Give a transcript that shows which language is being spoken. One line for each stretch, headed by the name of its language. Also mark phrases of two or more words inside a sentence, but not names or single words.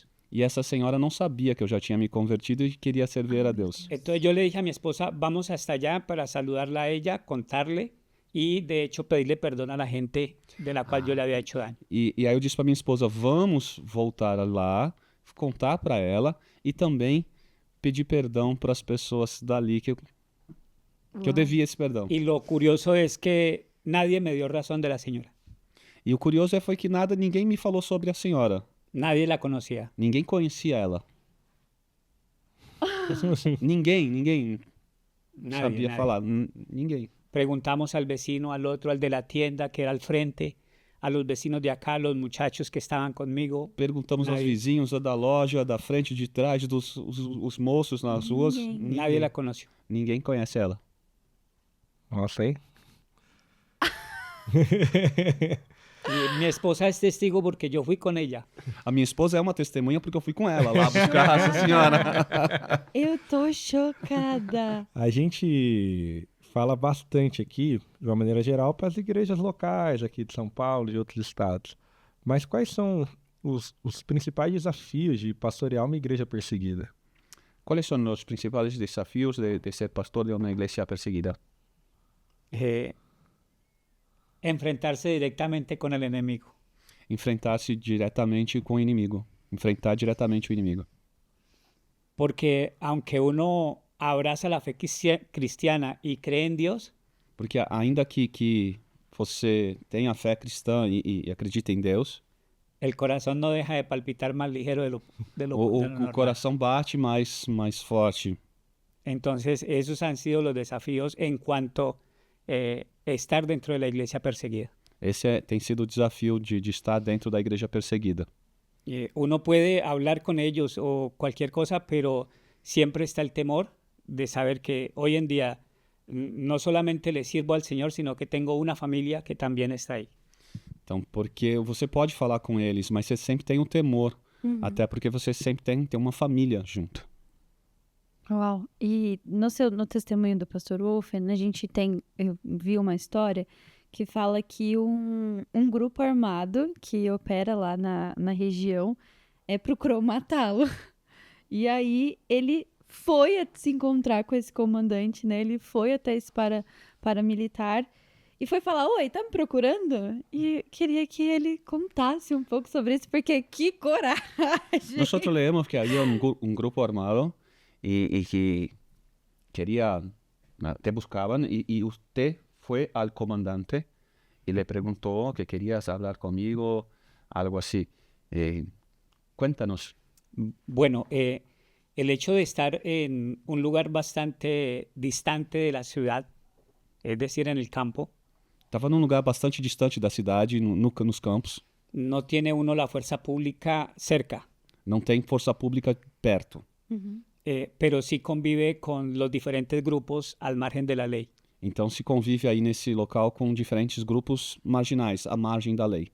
Portuguese: E essa senhora não sabia que eu já tinha me convertido e queria servir a Deus.
Spanish: Entonces yo le dije a mi esposa, vamos hasta allá para saludarla a ella, contarle y de hecho pedirle perdón a la gente de la cual yo le había hecho daño.
Portuguese: E aí eu disse para minha esposa, vamos voltar lá, contar para ela e também pedir perdão para as pessoas dali que eu devia esse perdão.
Spanish: Y lo curioso es que nadie me dio razón de la señora.
Portuguese: E o curioso foi que ninguém me falou sobre a senhora.
Spanish: Nadie la conocía.
Portuguese: Ninguém conhecia ela. Ninguém
Spanish: Nadie,
Portuguese: sabia
Spanish: nadie.
Portuguese: falar. Ninguém.
Spanish: Preguntamos al vecino, al otro, al de la tienda que era al frente, a los vecinos de acá, los muchachos que estaban conmigo.
Portuguese: Perguntamos aos
Spanish: Nadie.
Portuguese: vizinhos, a da loja, da frente, de trás, os moços nas ruas.
Spanish: Nadie la conoció.
Portuguese: Ninguém conhece ela. Nossa, hein?
Spanish: Y mi esposa es testigo porque yo fui con ella.
Portuguese: A minha esposa é uma testemunha porque eu fui com ela lá buscar essa senhora. Eu tô chocada. A gente fala bastante aqui, de uma maneira geral, para as igrejas locais aqui de São Paulo e de outros estados. Mas quais são os principais desafios de pastorear uma igreja perseguida? Quais são os principais desafios de ser pastor de uma igreja perseguida?
Spanish: Enfrentarse directamente con el enemigo.
Portuguese: Enfrentar-se diretamente com o inimigo. Enfrentar diretamente o inimigo.
Spanish: Porque aunque uno abraza la fe cristiana y cree en Dios,
Portuguese: Porque ainda que você tenha fé cristã e acredita em Deus,
Spanish: el corazón no deja de palpitar más ligero de lo de lo
Portuguese: o
Spanish: normal.
Portuguese: coração bate mais forte.
Spanish: Entonces, esos han sido los desafíos en cuanto estar dentro de la iglesia perseguida.
Portuguese: Esse tem sido o desafio de estar dentro da igreja perseguida.
Spanish: Uno puede hablar con ellos o cualquier cosa, pero siempre está el temor de saber que hoy en día no solamente le sirvo al Señor, sino que tengo una familia que también está ahí.
Portuguese: Então, porque você pode falar com eles, mas você sempre tem um temor. Até porque você sempre tem uma família junto. Uau! E no testemunho do pastor Wolfen, eu vi uma história que fala que um grupo armado que opera lá na região procurou matá-lo. E aí ele foi se encontrar com esse comandante, né? Ele foi até esse paramilitar e foi falar, oi, tá me procurando? E queria que ele contasse um pouco sobre isso, porque que coragem!
Spanish: Nosotros leemos que había un grupo armado y que te buscaban y usted fue al comandante y le preguntó que querías hablar conmigo, algo así. Cuéntanos. Bueno, el hecho de estar en un lugar bastante distante de la ciudad, es decir, en el campo,
Portuguese: Estava num lugar bastante distante da cidade, nos campos.
Spanish: no tiene uno la fuerza pública cerca,
Portuguese: Não tem força pública perto.
Spanish: pero sí convive con los diferentes grupos al margen de la ley.
Portuguese: Então se convive aí nesse local com diferentes grupos marginais, à margem da lei.